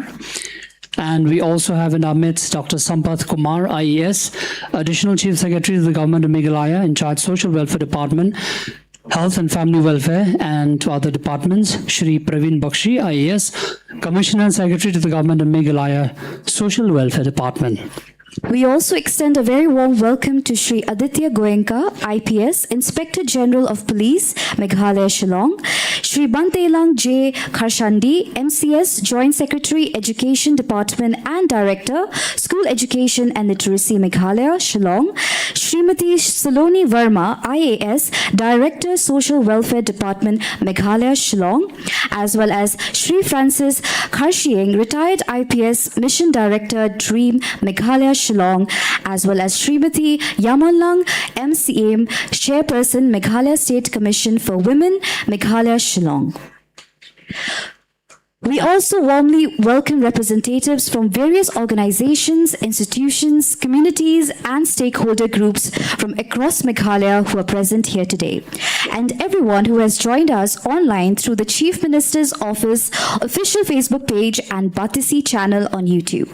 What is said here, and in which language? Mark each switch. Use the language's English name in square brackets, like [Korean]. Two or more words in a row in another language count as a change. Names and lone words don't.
[English] And we also have in our midst Dr. Sampath Kumar, IAS, Additional Chief Secretary to the Government of Meghalaya, in charge Social Welfare Department, Health and Family Welfare, and to other departments, Shri Praveen Bakshi, IAS, Commissioner and Secretary to the Government of Meghalaya, Social Welfare Department. We also extend a very warm welcome to Shri Aditya Goenka, IPS, Inspector General of Police, Meghalaya Shillong, Shri Bantelang J. Kharshandi, MCS, Joint Secretary, Education Department and Director, School Education and Literacy, Meghalaya Shillong, Srimati Saloni Verma, IAS, Director, Social Welfare Department, Meghalaya Shillong, as well as Shri Francis Kharshieng, Retired IPS, Mission Director, DREAM, Meghalaya Shillong, as well as Srimati Yamanlang, MCM, Chairperson, Meghalaya State Commission for Women, Meghalaya Shillong. We also warmly welcome representatives from various organizations, institutions, communities, and stakeholder groups from across Meghalaya who are present here today, and everyone who has joined us online through the Chief Minister's Office official Facebook page and Batisi channel on YouTube.